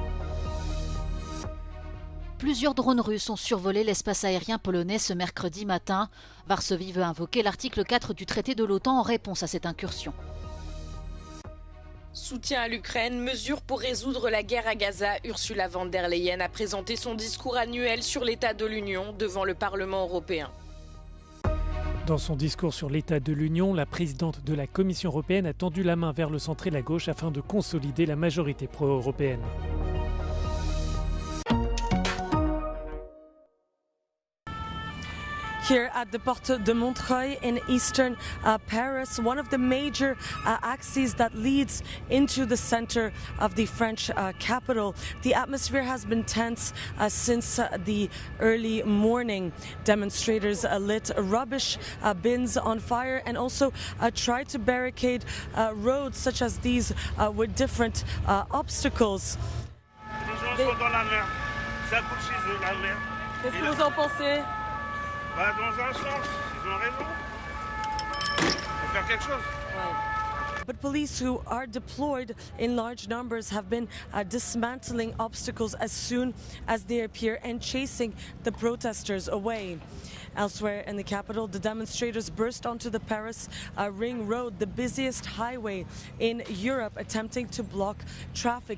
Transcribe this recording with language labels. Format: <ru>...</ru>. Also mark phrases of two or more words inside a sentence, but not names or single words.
<fr>Plusieurs drones russes ont survolé l'espace aérien polonais ce mercredi matin. Varsovie veut invoquer l'article 4 du traité de l'OTAN en réponse à cette incursion. Soutien à l'Ukraine, mesures pour résoudre la guerre à Gaza. Ursula von der Leyen a présenté son discours annuel sur l'état de l'Union devant le Parlement européen. Dans son discours sur l'état de l'Union, la présidente de la Commission européenne a tendu la main vers le centre et la gauche afin de consolider la majorité pro-européenne.</fr> <en>Here at the Porte de Montreuil in eastern Paris, one of the major axes that leads into the center of the French capital. The atmosphere has been tense since the early morning. Demonstrators lit rubbish bins on fire and also tried to barricade roads such as these with different obstacles.</en> <fr>Les gens sont dans la mer, ça coule chez eux, la mer. Qu'est-ce que vous en pensez? Bah, dans un sens, ils ont raison. Faut faire quelque chose.</fr> <en>But police who are deployed in large numbers have been dismantling obstacles as soon as they appear and chasing the protesters away. Elsewhere in the capital, the demonstrators burst onto the Paris Ring Road, the busiest highway in Europe, attempting to block traffic.</en>